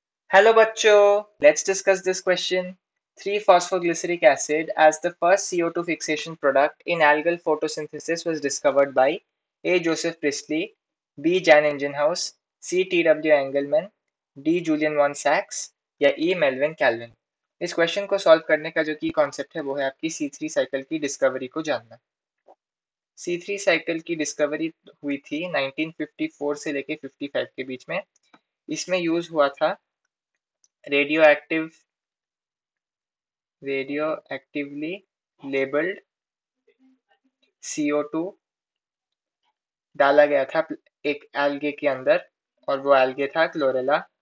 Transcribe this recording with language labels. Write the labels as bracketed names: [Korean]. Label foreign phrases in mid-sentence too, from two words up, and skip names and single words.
[English] Hello bachcho, let's discuss this question. 3-phosphoglyceric acid as the first CO2 fixation product in algal photosynthesis was discovered by A. Joseph Priestley, B. Jan Ingenhousz, C. T.W. Engelmann, D. Julian von Sachs या E. Melvin Calvin। [Hindi] इस क्वेश्चन को सॉल्व करने का जो की कॉन्सेप्ट है वो है आपकी [English] C3 cycle [Hindi] की डिस्कवरी को जानना। [English] C3 cycle [Hindi] की डिस्कवरी हुई थी 1954 से लेके 55 के बीच में। इसमें यूज हुआ था [English] radioactively labelled CO2 [Hindi] डाला गया था एक एल्गे के अंदर, और वो एल्गे था क्लोरेला।